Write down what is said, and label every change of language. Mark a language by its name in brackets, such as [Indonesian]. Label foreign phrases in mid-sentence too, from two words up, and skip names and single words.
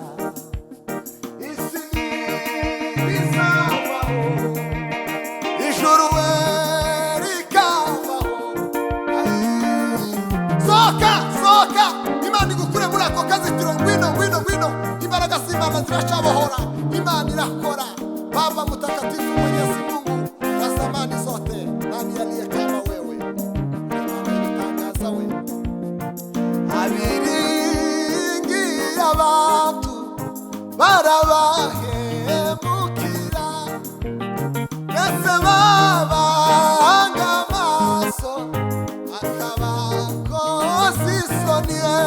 [Kinyarwanda] Isi ntibizavaho ijuru we rikavaho. Sohoka sohoka Imana igukure muri ako kazitiro. Ngwino ngwino ngwino, imbaraga z'Imana ziracabohora. Imana irakora. [Swahili] Baba mtakatifu Mwenyezi Mungu wa zamani zote, nani aliye kama wewe? [Kinyarwanda] Tangaza wewe abiringiye abantu barabahemukira mbese babanga amaso akabakoza isoni.